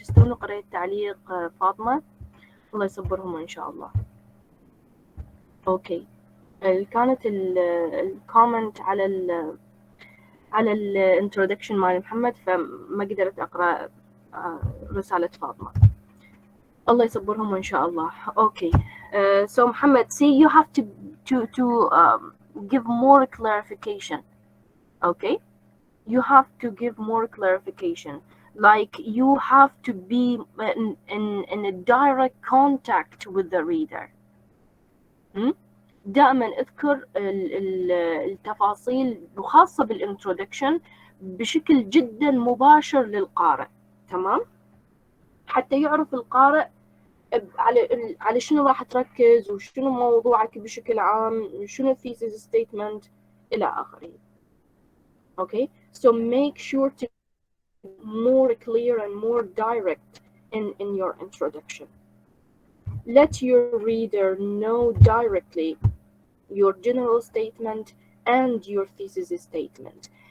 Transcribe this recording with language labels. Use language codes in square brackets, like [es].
[ar] استنوا قريت تعليق فاطمة. الله يصبرهم إن شاء الله. Okay. كانت الكومنت على الانترودكشن مال محمد، فما قدرت أقرأ رسالة فاطمة. الله يصبرهم إن شاء الله. Okay. [en] So Muhammad, see, you have to give more clarification. Okay, you have to give more clarification. Like you have to be in a direct contact with the reader. [ar] دائما اذكر التفاصيل وخاصة بالانترودكشن بشكل جدا مباشر للقارئ. تمام، حتى يعرف القارئ على شنو راح تركز وشنو موضوعك بشكل عام، شنو thesis statement إلى آخره. [en] Okay, so make sure to be more clear and more direct in your introduction. Let your reader know directly your general statement and your thesis statement.